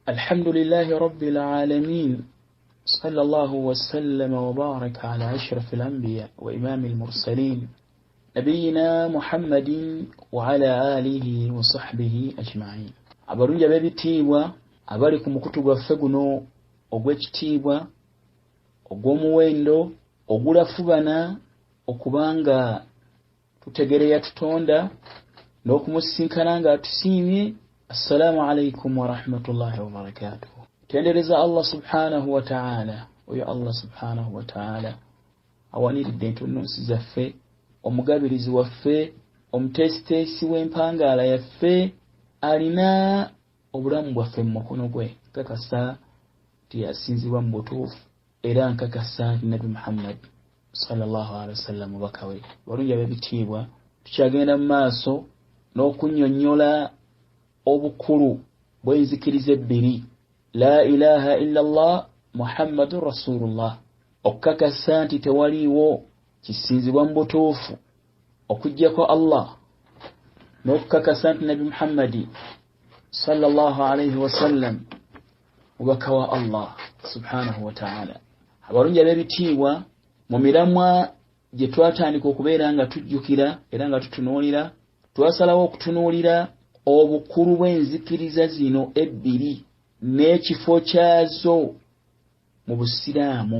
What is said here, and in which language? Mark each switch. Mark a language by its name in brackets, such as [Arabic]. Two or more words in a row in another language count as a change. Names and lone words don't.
[Arabic] الحمد لله رب العالمين صلى الله وسلم وبارك على أشرف الأنبياء وإمام المرسلين نبينا محمد وعلى آله وصحبه أجمعين [Ganda] abarunja b'ebitiibwa abali ku mukutu gwaffe guno ogw'ekitiibwa ogw'omuwendo ogulafubana okubanga tutegereya tutonda n'okumusinkana nga atusiimye. [Arabic] السلام عليكم ورحمة الله وبركاته. [Ganda] Tendereza [Arabic] الله سبحانه وتعالى, [Ganda] oyo [Arabic] الله سبحانه وتعالى [Ganda] awaniridde entunnunsi zaffe, omugabirizi waffe, omutesitesi w'empangaala yaffe, alina obulamu bwaffe mu mukono gwe. Nkakasa nti yasinzibwa mu butuufu era nkakasa nti Nabi Muhammad [Arabic] صلى الله عليه وسلم [Ganda] mubaka we. Balungi ab'ebitiibwa, tukyagenda mu maaso n'okunnyonnyola obukulu bw'enzikiriza ebbiri, [Arabic] لا إله إلا الله محمد رسول الله, [Ganda] okukakasa nti tewaliiwo kisinzibwa mu butuufu okujjako Allah, n'okukakasa nti Nabi Muhammadi [Arabic] صلى الله عليه وسلم [Ganda] mubaka wa [Arabic] الله سبحانه وتعالى. [Ganda] Abalungi ab'ebitiibwa, mu miramwa gye twatandika okubeera nga tujjukira era nga tutunuulira, twasalawo okutunuulira obukulu bw'enzikiriza zino ebbiri n'ekifo kyazo mu Busiraamu.